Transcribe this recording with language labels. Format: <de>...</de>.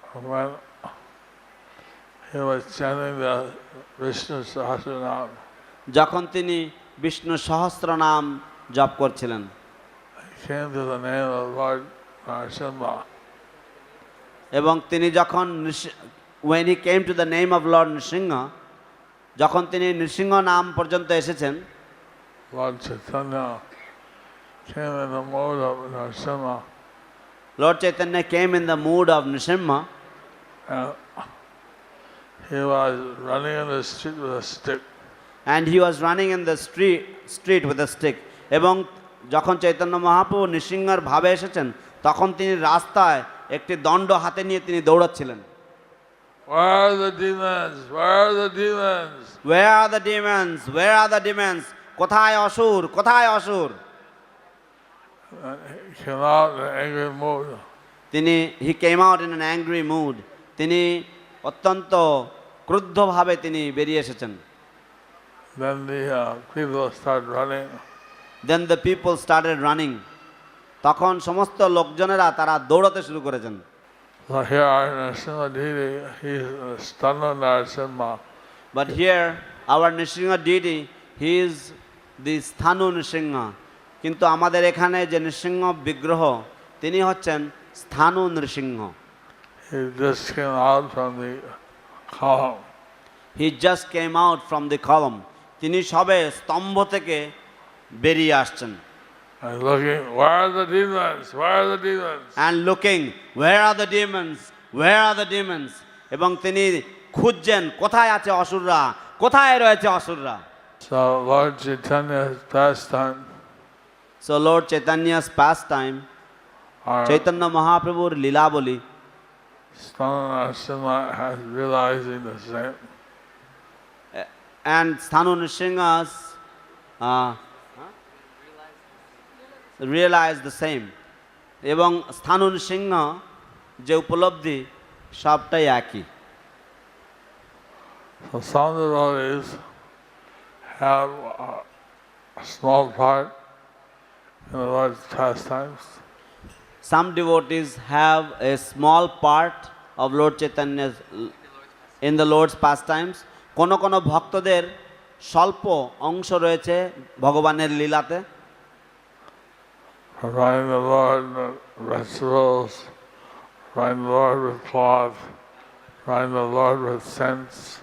<en>When he was chanting the Vishnu Sahasranam,</en> <bn>যখন তিনি বিষ্ণু সহস্রনাম জপ করছিলেন,</bn> <en>he came to the name of Lord Narasimha.</en> <bn>এবং তিনি যখন</bn> <en>when he came to the name of Lord Nrsimha,</en> <bn>যখন তিনি নৃসিংহ নাম পর্যন্ত এসেছেন,</bn> <en>Lord Chaitanya came in the mode of Narasimha. Lord Chaitanya came in the mood of Nrsimha, And he was running in the street with a stick. and he was running in the street with a stick.</en> <bn>এবং যখন চৈতন্য মহাপ্রভু নৃসিংহর ভাবে এসেছেন, তখন তিনি রাস্তায় একটি দণ্ড হাতে নিয়ে তিনি দৌড়াচ্ছিলেন।</bn> <en>Where are the demons? Where are the demons? Where are the demons? Where are the demons?</en> <bn>কোথায় অসুর? কোথায় অসুর?</bn> <en>And he came out in an angry mood. he came out in an angry mood.</en> <bn>তিনি অত্যন্ত ক্রুদ্ধভাবে তিনি বেরিয়ে এসেছেন।</bn> <en>Then the people started running. Then the people started running.</en> <bn>তখন সমস্ত লোকজনেরা তারা দৌড়াতে শুরু করেছেন।</bn> <en>So here our Narasimha deity, he is Stanu Narasimha. But here our Nrsimha deity, he is the Sthanu Nrsimha.</en> <bn>কিন্তু আমাদের এখানে যে নৃসিংহ বিগ্রহ, তিনি হচ্ছেন স্থানু Narasimha.</bn> <en>He just came out from the column. He just came out from the column.</en> <bn>তিনি সবে স্তম্ভ থেকে বেরিয়ে আসছেন।</bn> <en>And looking, where are the demons? Where are the demons? And looking, where are the demons? Where are the demons?</en> <bn>এবং তিনি খুঁজছেন কোথায় আছে অসুররা, কোথায় রয়েছে অসুররা।</bn> <en>So Lord Chaitanya's pastime, So Lord Chaitanya's pastime, our</en> <bn>Chaitanya মহাপ্রভুর লীলাবলী,</bn> <en>Stanu Narasimha has realizing the same. and Sthanu Nrsimha's realize the same.</en> <bn>এবং স্থানু নৃসিংহ যে উপলব্ধি সবটাই একই।</bn> <en>So some devotees have a small part in the Lord's pastimes. Some devotees have a small part of Lord Chaitanya's in the Lord's pastimes.</en> <bn>কোনো কোনো ভক্তদের স্বল্প অংশ রয়েছে ভগবানের লীলাতে।</bn> <en>Providing the Lord vegetables, providing the Lord with cloth, providing the Lord with scents.</en>